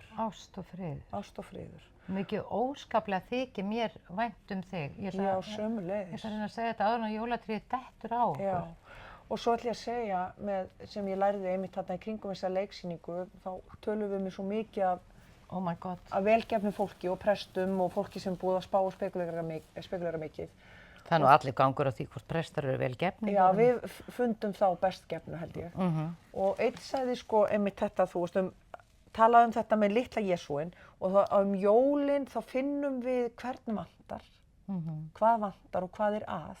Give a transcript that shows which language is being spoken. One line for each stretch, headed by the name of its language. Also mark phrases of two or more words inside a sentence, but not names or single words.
Icelandic: Ást og frið. ást og friður. Mikið óskaplega þykir mér vænt þig. Ég ætla Já, að sömuleiðis. reyna að segja þetta áður en að jólatríð dettur á okkur. Já, og svo ætla ég að segja sem ég lærði einmitt þarna í kringum þessa leiksýningu, þá tölum við mér svo mikið
English: Oh my god.
Icelandic: af velgefnu fólki og prestum og fólki sem búið að spá og spekulera mikið. Það er nú allir gangur á því hvort prestar eru vel gefnir. Já, við fundum þá bestgefnu held ég. Og einn sagði sko einmitt þetta, þú veist, talaði þetta með litla Jesúin og þá jólin þá finnum við hvern vantar, hvað vantar og hvað er að.